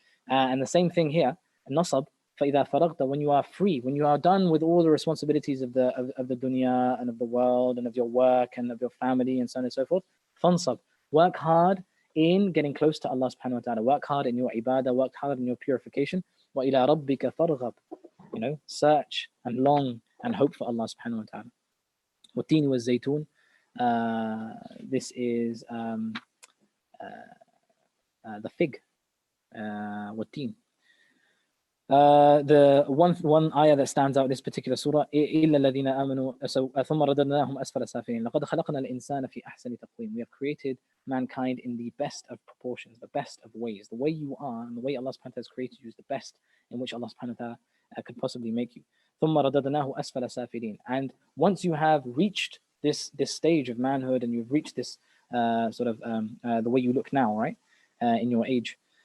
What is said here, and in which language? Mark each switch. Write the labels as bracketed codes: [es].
[en] And the same thing here, nasab, [ar] فَإِذَا فَرَغْتَ, [en] when you are free, when you are done with all the responsibilities of the dunya and of the world and of your work and of your family and so on and so forth, fansab, work hard in getting close to Allah subhanahu wa ta'ala, work hard in your ibadah, work hard in your purification. [ar] وَإِلَىٰ رَبِّكَ فَارْغَبْ, [en] search and long and hope for Allah subhanahu wa ta'ala. [ar] وَالتِّينِ وَالزَّيْتُونِ, [en] this is the fig, [ar] والتين. [en] The one ayah that stands out in this particular surah, [ar] إِلَّا الَّذِينَ آمَنُوا ثُمَّ رَدَدْنَاهُمْ أَسْفَلَ سَافِلِينَ لَقَدْ خَلَقْنَا الْإِنسَانَ فِي أَحْسَنِ تَقْوِيمٍ. [en] We have created mankind in the best of proportions, the best of ways. The way you are and the way Allah subhanahu wa ta'ala has created you is the best in which Allah subhanahu wa ta'ala could possibly make you. [ar] ثُمَّ رَدَدْنَاهُ أَسْفَلَ سَافِلِينَ. [en] And once you have reached this stage of manhood and you've reached this the way you look now, right, in your age,